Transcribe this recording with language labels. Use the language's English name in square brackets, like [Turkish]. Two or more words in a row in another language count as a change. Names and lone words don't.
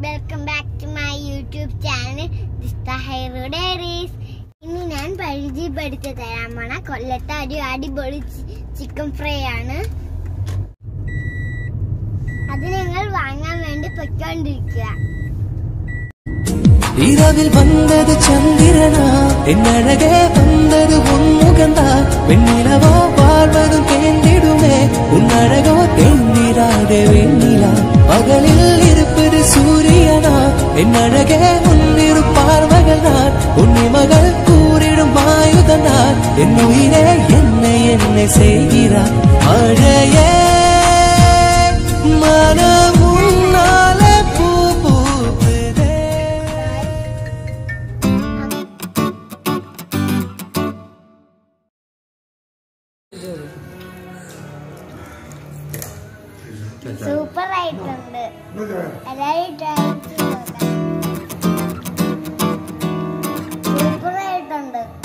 [English] welcome back to my YouTube channel, Dista Hero Diaries. [Malayalam] ഇന്ന് ഞാൻ പരിചയപ്പെടുത്തി തരാൻ പോണ കൊല്ലത്തെ ഒരു അടിപൊളി ചിക്കൻ ഫ്രൈ ആണ്. അത് ഞങ്ങൾ വാങ്ങാൻ വേണ്ടി പൊയ്ക്കൊണ്ടിരിക്കുക. [Tamil] இரவில் வந்தது சந்திரனா என்னழகே வந்தது உன்முகந்தா வெண்ணிலவோ வாழ்வதும் தேர்ந்திடுமே உன்னழகோ தேர்ந்திராதே வெண்ணிலா பகலில் இருப்பது சூரியனா என்னழகே உன்னிரு பார்வைகள் நான் உன்னிமகள் கூறிடும் ஆயுதம் நான் என் உயிரே என்னை செய்கிறார் மழையே மனம் உன்னாலே பூ பூக்குதே. [Malayalam] സൂപ്പർ ആയിട്ടുണ്ട്. എല്ലാവരും ട്രൈ ചെയ്ത് നോക്കാം. സൂപ്പർ ആയിട്ടുണ്ട്.